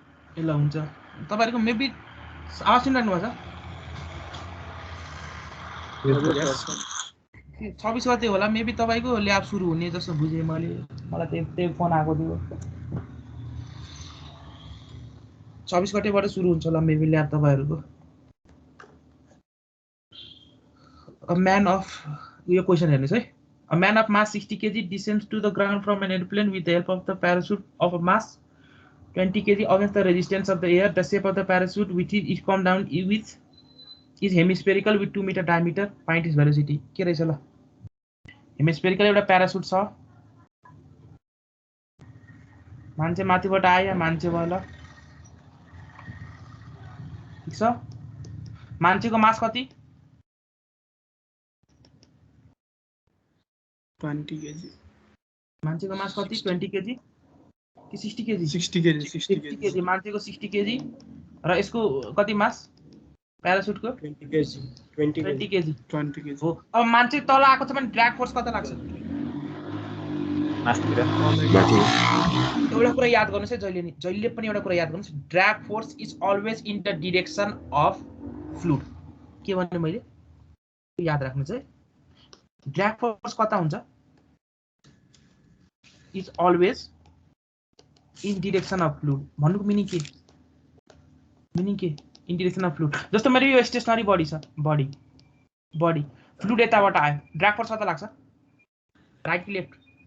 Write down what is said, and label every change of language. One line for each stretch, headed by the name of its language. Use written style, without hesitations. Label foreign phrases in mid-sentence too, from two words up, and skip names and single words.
Nepali: ल हुन्छ तपाईहरुको मेबी आवाज सुनिरहनु भएको छ 26 गते होला मेबी तपाईको ल्याब सुरु हुने जस्तो बुझे मैले मलाई त्यही फोन आएको थियो 26 गतेबाट सुरु हुन्छ होला मेबी ल्याब तपाईहरुको
English: a man of
Nepali: यो क्वेशन हेर्नुस् है
English: a man of mass 60 kg descends to the ground from an airplane with the help of the parachute of a mass 20 kg against the resistance of the air. The shape of the parachute which is come down with is hemispherical with 2 meter diameter. Find its velocity.
Nepali: के रहेछ ल हेमिस्फेरिकल एउटा प्यारासुट छ मान्छे माथिबाट आयो मान्छे भयो ल ठीक छ मान्छेको मास कति 20 kg मान्छेको मास कति 20 kg कि 60 kg 60 kg 60 kg मान्छेको 60 kg र यसको कति मास प्यारासुटको 20 kg 20 kg 20 kg हो अब मान्छे तल आएको छ भने
English: drag force
Nepali: कति लाग्छ मासतिर माथि एउटा कुरा याद गर्नुस् है जहिले पनि एउटा कुरा याद गर्नुस्
English: drag force is always in the direction of fluid
Nepali: के भन्ने मैले याद राख्नुस् है
English: drag force
Nepali: कता हुन्छ
English: is always in direction of fluid
Nepali: भन्नुको मिनिङ के
English: in direction of fluid
Nepali: जस्तो मेरो यो
English: stationary body
Nepali: छ
English: body fluid
Nepali: यताबाट आयो
English: drag force
Nepali: कता लाग्छ राइट कि लेफ्ट